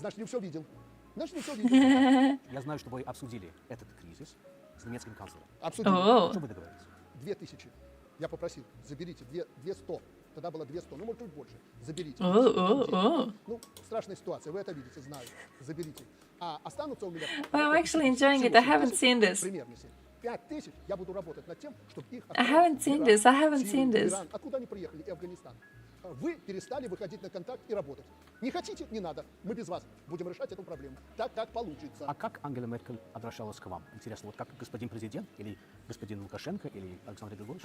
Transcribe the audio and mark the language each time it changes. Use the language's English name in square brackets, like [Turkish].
[Russian] Значит, не все видел. Значит, не все видел. Я знаю, что вы обсудили этот кризис с немецким канцлером. Обсудили. О чем вы договорились? 2000. Я попросил, заберите 200. Тогда было 200, ну, может, чуть больше. Заберите. Ну, страшная ситуация, вы это видите, знаю. Заберите. А останутся у меня... [English] I'm actually enjoying it. I haven't seen this. [Russian] Примерно 5000 я буду работать над тем, чтобы их... [English] I haven't seen this. [Russian] Откуда они приехали? И Афганистан. Вы перестали выходить на контакт и работать. Не хотите? Не надо. Мы без вас будем решать эту проблему. Так, как получится. А как Ангела Меркель обращалась к вам? Интересно, вот как господин президент или господин Лукашенко или Александр Григорьевич?